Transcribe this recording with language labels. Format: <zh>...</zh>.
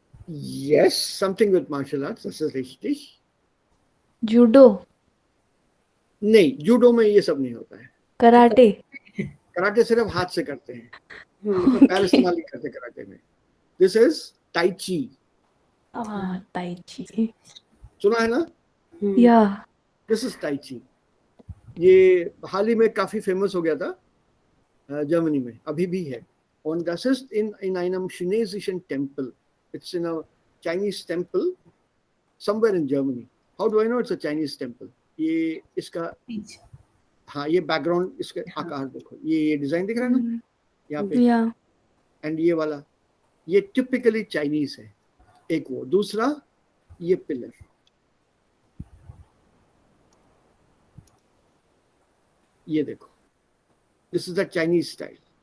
<en>yes, something with martial arts,</en> <de>das ist richtig.</de> <hi>Judo. नहीं, judo में ये सब नहीं होता है। कराटे। कराटे सिर्फ हाथ से करते हैं, हम्म, इसमें पैर इस्तेमाल नहीं करते कराटे में।</hi> <en>this is tai chi,</en> <hi>ताई ची। सुना है ना? हम्म, या</hi> <en>This is tai chi.</en> <hi>ये हाल ही में काफी फेमस हो गया था जर्मनी में, अभी भी है।</hi> <de>Und das ist in einem chinesischen Tempel.</de> <en>It's in a Chinese temple somewhere in Germany. How do I know it's a Chinese temple?</en> <hi>ये इसका, पीछे। हाँ, ये बैकग्राउंड, इसके आकार देखो, ये डिजाइन दिख रहा है ना यहाँ पे, या एंड ये वाला, ये टिपिकली चाइनीज है। एक वो, दूसरा ये पिलर, ये देखो,</hi> <en>This is the Chinese style.</en>